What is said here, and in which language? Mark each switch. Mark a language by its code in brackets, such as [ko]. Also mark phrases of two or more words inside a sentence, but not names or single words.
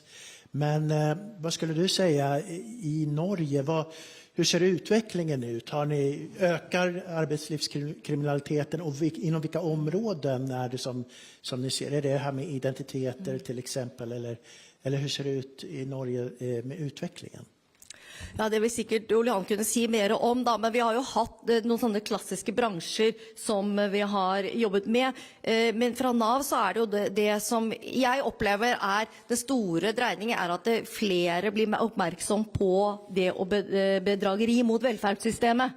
[sv] Men vad skulle du säga i Norge? Hur ser utvecklingen ut? Ökar arbetslivskriminaliteten och inom vilka områden det som ni ser? Är det här med identiteter till exempel? Eller hur ser det ut i Norge med utvecklingen? [no] Ja, det vil sikkert Ole Johan kunne si mer om da, men vi har jo hatt noen sånne klassiske bransjer som vi har jobbet med. Men fra NAV så er det jo det som jeg opplever er det store dreiningen er at flere blir oppmerksom på det å bedrageri mot velferdssystemet.